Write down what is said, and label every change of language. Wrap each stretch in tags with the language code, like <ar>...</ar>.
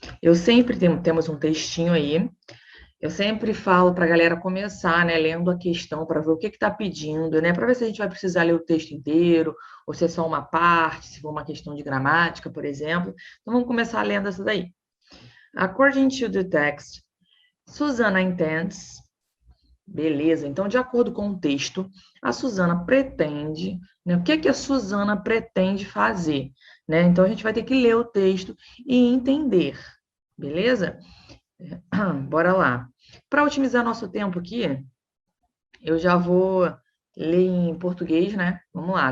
<pt>Eu sempre temos um textinho aí. Eu sempre falo para a galera começar, né, lendo a questão para ver o que está pedindo, né, para ver se a gente vai precisar ler o texto inteiro, ou se é só uma parte, se for uma questão de gramática, por exemplo. Então, vamos começar lendo essa daí.</pt> <en>According to the text, Susanna intends.</en> <pt>Beleza, então, de acordo com o texto, a Susana pretende, né, o que é que a Susana pretende fazer? Né? Então, a gente vai ter que ler o texto e entender, beleza? Bora lá. Para otimizar nosso tempo aqui, eu já vou ler em português, né? Vamos lá.</pt>